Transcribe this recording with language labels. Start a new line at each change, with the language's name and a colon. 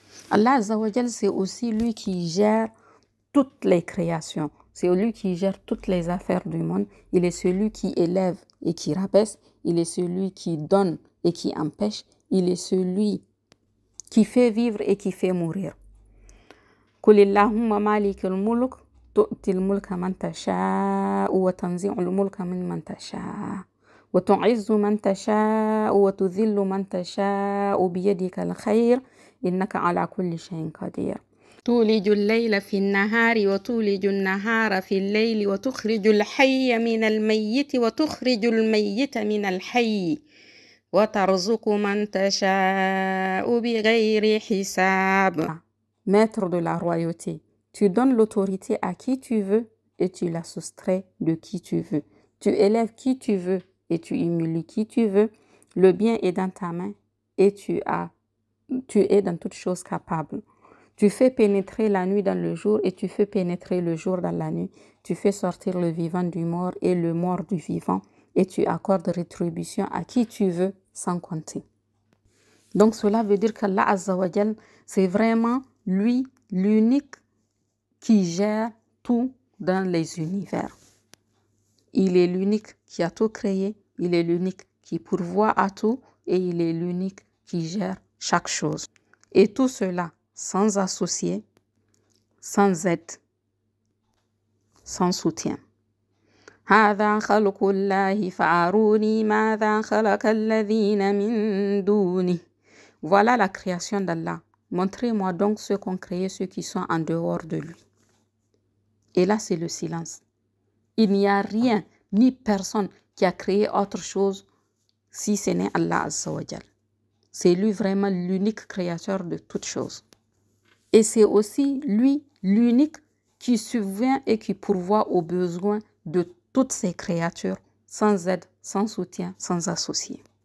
French: Allah Azza wa Jal, c'est aussi lui qui gère toutes les créations. C'est lui qui gère toutes les affaires du monde. Il est celui qui élève et qui rabaisse. Il est celui qui donne et qui empêche. Il est celui qui fait vivre et qui fait mourir.
Arabic: قل اللهم مالك الملك تؤتي الملك من تشاء وتنزع الملك ممن تشاء وتعز من تشاء وتذل من تشاء بيدك الخير إنك على كل شيء قدير. تولج الليل في النهار وتولج النهار في الليل وتخرج الحي من الميت وتخرج الميت من الحي وترزق من تشاء بغير حساب.
French: Maître de la royauté, tu donnes l'autorité à qui tu veux et tu la soustrais de qui tu veux. Tu élèves qui tu veux et tu humilies qui tu veux. Le bien est dans ta main et tu es dans toute chose capable. Tu fais pénétrer la nuit dans le jour et tu fais pénétrer le jour dans la nuit. Tu fais sortir le vivant du mort et le mort du vivant et tu accordes rétribution à qui tu veux sans compter. Donc cela veut dire qu'Allah Azza wa Jal, c'est vraiment lui l'unique qui gère tout dans les univers. Il est l'unique qui a tout créé, il est l'unique qui pourvoit à tout et il est l'unique qui gère chaque chose. Et tout cela sans associé, sans aide, sans soutien.
Arabic: هذا خلق الله فأروني ماذا خلق الذين من دونه.
French: Voilà la création d'Allah. Montrez-moi donc ceux qu'ont créé, ceux qui sont en dehors de lui. Et là, c'est le silence. Il n'y a rien, ni personne qui a créé autre chose si ce n'est Allah Azza wa Jal. C'est lui vraiment l'unique créateur de toutes choses. Et c'est aussi lui l'unique qui subvient et qui pourvoit aux besoins de toutes ces créatures, sans aide, sans soutien, sans associé.